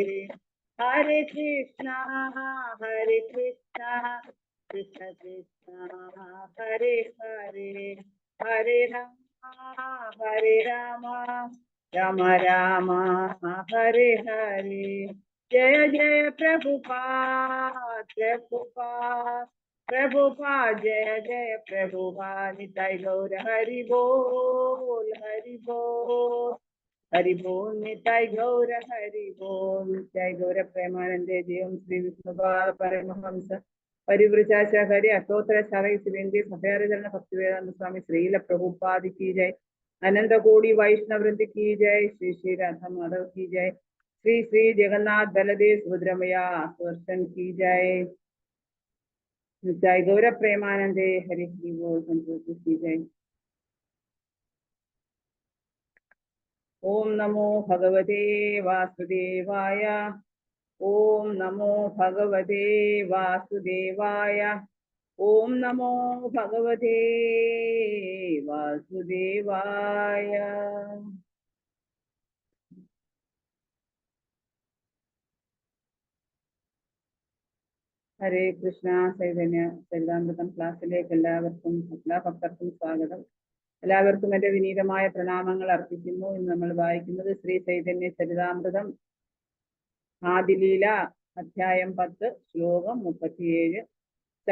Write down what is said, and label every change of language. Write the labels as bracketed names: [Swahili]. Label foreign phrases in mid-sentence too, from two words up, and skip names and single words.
[Sanskrit] ഹരേ കൃഷ്ണ കൃഷ്ണ കൃഷ്ണ കൃഷ്ണ ഹരേ ഹരേ, ഹരേ രാമ രാമ രാമ ഹരേ ഹരേ. ജയ ജയ പ്രഭുപാദ് പ്രഭുപാദ് ജയ ജയ പ്രഭുപാദ്. നിതായ് ഗൗര ഹരി ബോൽ ഹരി ബോൽ ഹരി ബോൽ. നിതായ് ഗൗര ഹരി ബോൽ. നിതായ് ഗൗര പ്രേമാനന്ദേ ജയം ശ്രീ വിഷ്ണുപാദ പരമഹംസ പരിവൃജാച ഹരി അഷ്ടോത്തര ശാലൈ സുരേന്ദ്ര സഭയാചരണ ഭക്തിവേദാന്ത സ്വാമി ശ്രീല പ്രഭുപാദി [Hindi] की जय. अनंत कोटि वैष्णव वृंद की जय. श्री श्री राधा माधव की जय. श्री श्री जगन्नाथ बलदेव सुभद्रमया सुदर्शन की जय. [Sanskrit] जय गौर प्रेमानंदे हरि हरि बोल [Hindi] संतोषी की जय. [Sanskrit] ओम नमो भगवते वासुदेवाय. ओम नमो भगवते वासुदेवाय. ओम नमो भगवते वासुदेवाय. ഹരേ കൃഷ്ണ. [Malayalam] ചൈതന്യ ചരിതാമൃതം ക്ലാസ്സിലേക്ക് എല്ലാ ഭക്തർക്കും സ്വാഗതം. എല്ലാവർക്കും എൻ്റെ വിനീതമായ പ്രണാമങ്ങൾ അർപ്പിക്കുന്നു. ഇന്ന് നമ്മൾ വായിക്കുന്നത് ശ്രീ ചൈതന്യ ചരിതാമൃതം ആദിലീല അധ്യായം 10 ശ്ലോകം 37.